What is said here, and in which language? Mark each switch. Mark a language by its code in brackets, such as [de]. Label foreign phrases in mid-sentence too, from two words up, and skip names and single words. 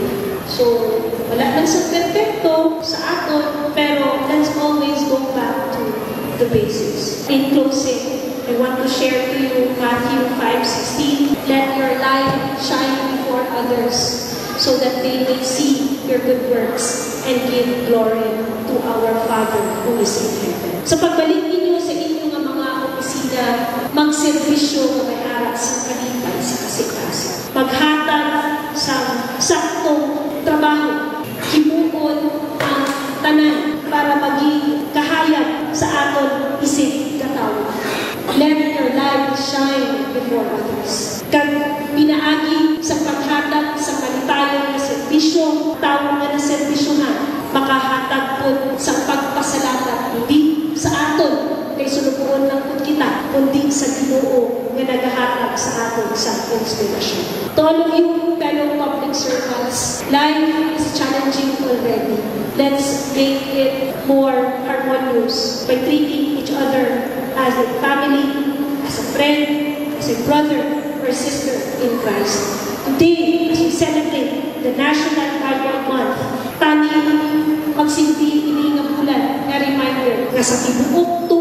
[hil] So, wala man sa perfecto sa aton, pero [en] let's always go back to the basics. In closing, I want to share to you Matthew 5:16. Let your light shine before others so that they may see your good works and give glory to our Father who is in heaven. [hil] Sa pagbalik ninyo sa inyong mga opisina, magserbisyo na may aral sa kalipay sa kasikasan. Maghatag sa saktong trabaho. Himuon ang tanan para maging kahayag sa aton isip katawan. [en] Let your light shine before others. [hil] Kag pinaagi sa paghatag sa kalipayon na serbisyo, tao na naserbisyohan, makahatag po sa pagpasalamat hindi sa aton kay sulubuon lang po kita, kundi sa Ginoo nga nagahatag sa aton sa inspirasyon. [en] To all of you fellow public servants, life is challenging already. Let's make it more harmonious by treating each other as a family, as a friend, as a brother or sister in Christ. Today, as we celebrate the National Bible Month, [hil] tani magsilbi ini nga bulan na reminder nga sa tibuok